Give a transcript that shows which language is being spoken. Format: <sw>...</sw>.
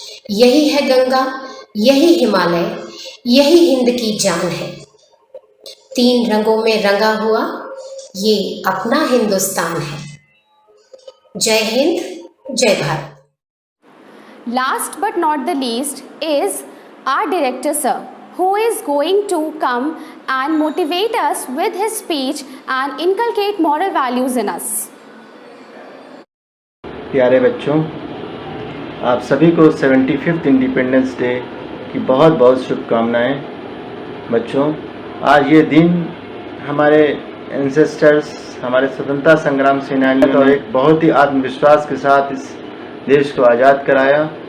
<hi>यही है गंगा, यही हिमालय, यही हिंद की जान है। तीन रंगों में रंगा हुआ ये अपना हिंदुस्तान है। जय हिंद, जय Bharat.</hi> <en>Last but not the least is our director sir, who is going to come and motivate us with his speech and inculcate moral values in us.</en> <hi>प्यारे बच्चों, आप सभी को 75th इंडिपेंडेंस डे की बहुत बहुत शुभकामनाएं। बच्चों, आज ये दिन हमारे एंसेस्टर्स, हमारे स्वतंत्रता संग्राम सेनानियों और एक बहुत ही आत्मविश्वास के साथ इस देश को आज़ाद कराया।</hi>